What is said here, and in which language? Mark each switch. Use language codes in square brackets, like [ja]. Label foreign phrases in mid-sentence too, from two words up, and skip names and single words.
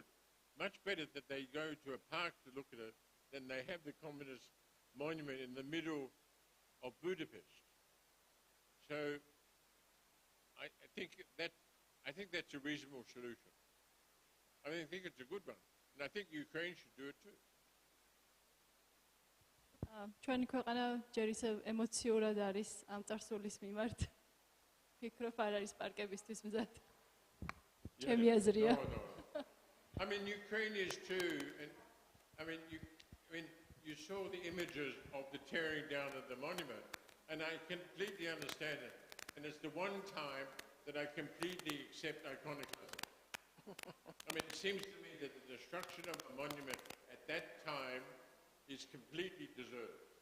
[en] Much better that they go to a park to look at it than they have the communist monument in the middle of Budapest. So I think that's a reasonable solution. I think it's a good one. And I think Ukraine should do it too. [ka] ჩვენი ქვეყანა ჯერ ისევ ემოციურად არის ამ წარსულის მიმართ. ფიქრობ არ არის პარკებისთვის მზად. ჩემი აზრია. [en] I mean, Ukraine is too, and I mean, you saw the images of the tearing down of the monument, and I completely understand it. And it's the one time that I completely accept iconoclasm. I mean, it seems to me that the destruction of a monument at that time is completely deserved.